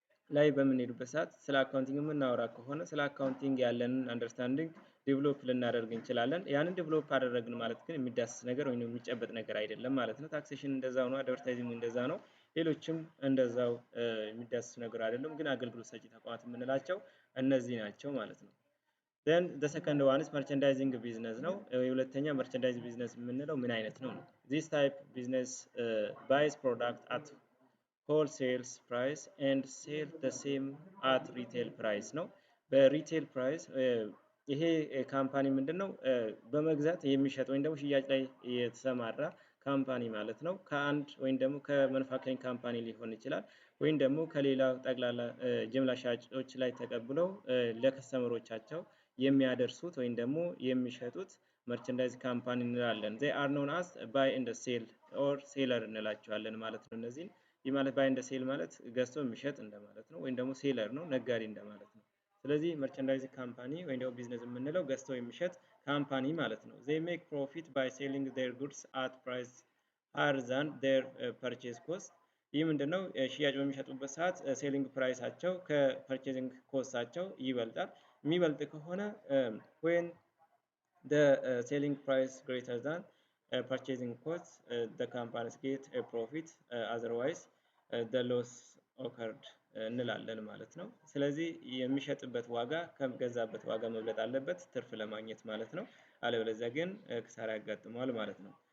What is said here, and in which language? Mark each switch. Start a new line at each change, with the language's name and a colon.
Amharic: ላይ በምንሄዱበት ሰዓት ስለ አካውንቲንግ የምናወራ ከሆነ ስለ አካውንቲንግ ያለንን አንደርስታንዲንግ ዲቨሎፕ ልናደርግ እንችላለን። ያንን ዲቨሎፕ አደረግን ማለት ግን የሚዳስስ ነገር ወይም የሚጨበጥ ነገር አይደለም ማለት ነው። ታክሴሽን እንደዛው ነው፣ አድቨርታይዚንግ እንደዛ ነው፣ ሌሎችም እንደዛው የሚዳስስ ነገር አይደለም፣ ግን አገልግሎት ሰጪ ተቋማት የምንላቸው እነዚህ ናቸው ማለት ነው።
English: then the second one is merchandising business
Amharic: ነው። የሁለተኛ merchandise business የምንለው ምን አይነት ነው?
English: this type business buys product at wholesale price and sell the same at retail price
Amharic: ነው። በሪቴል ፕራይስ ይሄ ካምፓኒ ምንድነው? በመግዛት የሚሸጥ ወይም ደግሞ ሽያጭ ላይ የተሰማራ ካምፓኒ ማለት ነው። ከአንድ ወይም ደግሞ ከማኑፋክቸሪንግ ካምፓኒ ሊሆን ይችላል፣ ወይም ደግሞ ከሌላ ጠቅላላ ጅምላ ሻጮች ላይ ተቀብለው ለከስተመሮቻቸው የሚያደርሱት ወይም ደግሞ የሚሸጡት መርቸንዳይዝ ካምፓኒ እንላለን።
English: they are known as buy and sell or seller
Amharic: እንላቸዋለን ማለት ነው። እነዚህን ይህ ማለት ባይ እንደ ሴል ማለት ገዝቶ የሚሸጥ እንደማለት ነው፣ ወይም ደግሞ ሴለር ነው ነጋዴ እንደማለት ነው። ስለዚህ መርቸንዳይዝ ካምፓኒ ወይም ደግሞ ቢዝነስ የምንለው ገዝቶ የሚሸጥ ካምፓኒ ማለት ነው።
English: they make profit by selling their goods at price higher than their purchase cost።
Amharic: ይህ ምንድነው? ሽያጭ በሚሸጡበት ሰዓት ሴሊንግ ፕራይሳቸው ከፐርቼዚንግ ኮስታቸው ይበልጣል። የሚበልጥ ከሆነ
English: when the selling price greater than purchasing cost the companies get a profit, otherwise the loss
Amharic: ኦከርድ እንላለን ማለት ነው። ስለዚህ የሚሸጥበት ዋጋ ከገዛበት ዋጋ መብለጥ አለበት ትርፍ ለማግኘት ማለት ነው። አለበለዚያ ግን ክሳራ ያጋጥመዋል ማለት ነው።